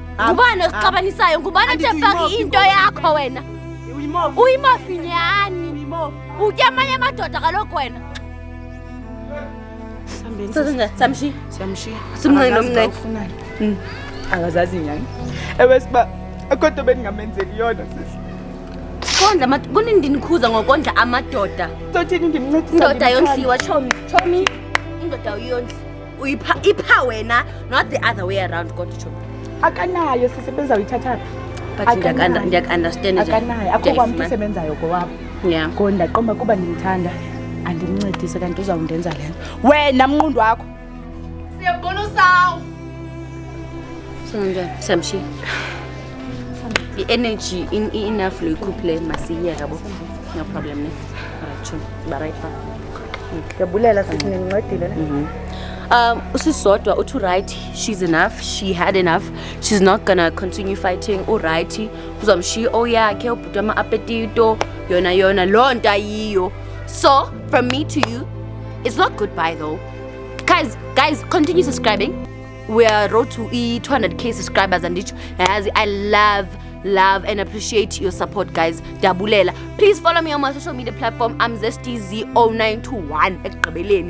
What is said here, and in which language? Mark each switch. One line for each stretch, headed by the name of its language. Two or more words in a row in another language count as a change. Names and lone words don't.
Xhosa: ngubani osixabanisayo ngubani otefaki into yakho wena uyimofinyani utya amanye amadoda kaloku wena samshiya simnceni nomnceni akazazi nyani ewe siba akodwa bendingamenzeli yona sisi kondla kunindikhuza ngokondla amadoda sothini ndimncedisa indoda yondliwa chomi indoda uyondli ipha wena
English: not the other way around
Xhosa: kodwa chomi akanayo sisi bezawuyithatha but ndiyaku-understand akanayo akho kwamntu usebenzayo kowabo yeah ngo ndaqomba kuba ndimthanda andimncedise kanti uzawundenza le nto wena mnqundu wakho siyabona usawu samshi i-energy enough loyikhuphle masiye yabo
English: no problem
Xhosa: ne alright chomi ba
English: right back
Xhosa: ndiyabulela sisi nindincedile ne usisodwa uthi
English: right she's enough she had enough she's not gonna continue fighting
Xhosa: uright uzamshiya oyakhe ubhuti ama-apetito yona loo nto ayiyo.
English: So from me to you, it's not goodbye though. Guys, continue subscribing. We are road to 200k subscribers and I love and appreciate your support, guys. Dabulela. Please follow me on my social media platform. I'm ZestiZ0921.